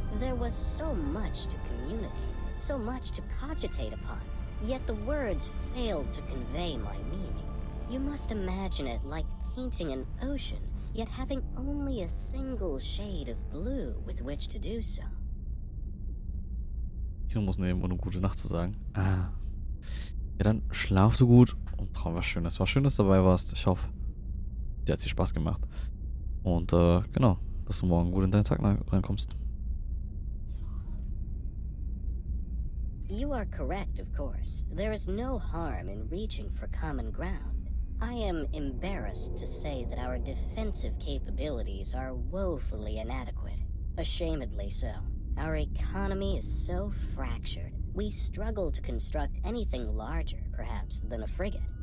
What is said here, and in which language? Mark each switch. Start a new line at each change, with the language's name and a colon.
English: There was so much to communicate, so much to cogitate upon, yet the words failed to convey my meaning. You must imagine it like painting an ocean, yet having only a single shade of blue with which to do so.
German: Ich muss nehmen, um gute Nacht zu sagen. Ja, dann schlaf du gut und traum was Schönes. War schön, dass du dabei warst. Ich hoffe, dir hat es Spaß gemacht. Und genau, dass du morgen gut in deinen Tag reinkommst.
English: You are correct, of course. There is no harm in reaching for common ground. I am embarrassed to say that our defensive capabilities are woefully inadequate. Ashamedly so. Our economy is so fractured, we struggle to construct anything larger, perhaps, than a frigate.